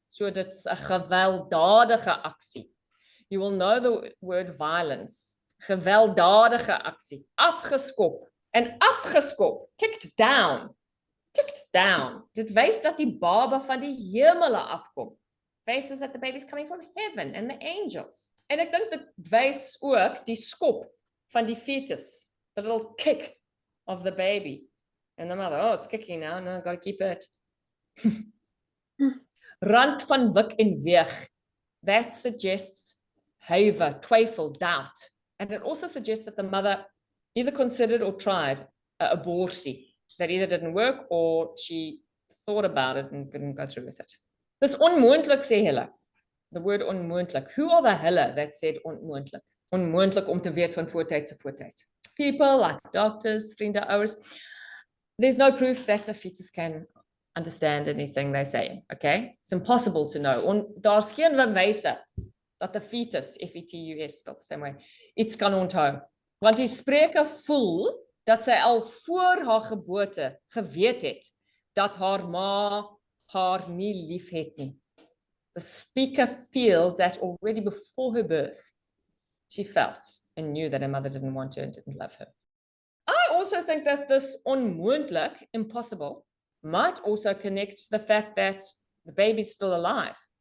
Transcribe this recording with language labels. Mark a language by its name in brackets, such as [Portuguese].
[Afrikaans] So dit's 'n gewelddadige aksie. [English] You will know the word violence. [Afrikaans] Gewelddadige aksie. Afgeskop. En afgeskop. [English] Kicked down. Kicked down. [Afrikaans] Dit wys dat die baba van die hemele afkom. [English] Wys is that the baby's coming from heaven and the angels. [Afrikaans] En ek dink dit wys ook die skop van die fetus. [English] The little kick of the baby. And the mother, oh, it's kicking now. No, I've got to keep it. [Afrikaans] Rand van Wik en Weeg. [English] That suggests [Afrikaans] huiver, twyfel, doubt. [English] And it also suggests that the mother either considered or tried abortion. That either didn't work or she thought about it and couldn't go through with it. [Afrikaans] Dis onmoontlik, sê hulle. [English] The word onmoontlik. Who are the hulle that said onmoontlik? [Afrikaans] Onmoontlik om te weet van voortyd se voortyd. [English] People like doctors, [Afrikaans] vriende, ouers. [English] There's no proof that a fetus can understand anything they say, okay? It's impossible to know. [Afrikaans] Daar's geen bewyse dat 'n fetus, F-E-T-U-S, [English] spelled the same way, [Afrikaans] iets kan onthou. Want die spreker voel dat sy al voor haar geboorte geweet het dat haar ma haar nie lief het nie. [English] The speaker feels that already before her birth, she felt and knew that her mother didn't want her and didn't love her. I also think that this onmoontlik, impossible, might also connect the fact that the baby's still alive.